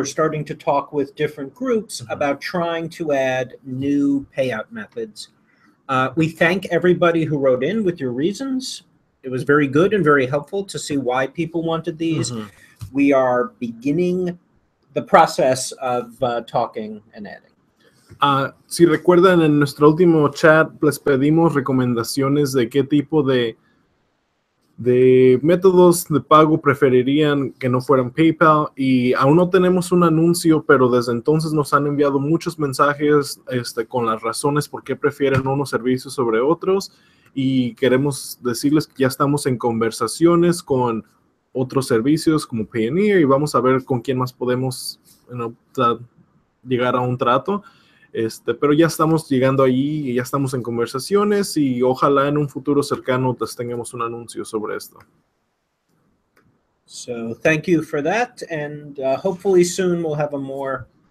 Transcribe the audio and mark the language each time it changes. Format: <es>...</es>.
<en>We're starting to talk with different groups about trying to add new payout methods. We thank everybody who wrote in with your reasons. It was very good and very helpful to see why people wanted these. We are beginning the process of talking and adding.</en> <es>Si recuerdan, en nuestro último chat les pedimos recomendaciones de qué tipo de métodos de pago preferirían que no fueran PayPal, y aún no tenemos un anuncio, pero desde entonces nos han enviado muchos mensajes con las razones por qué prefieren unos servicios sobre otros, y queremos decirles que ya estamos en conversaciones con otros servicios como Payoneer y vamos a ver con quién más podemos llegar a un trato. Pero ya estamos llegando allí y ya estamos en conversaciones y ojalá en un futuro cercano tengamos un anuncio sobre esto.</es> <en>So thank you for that, and hopefully soon we'll have a more</en>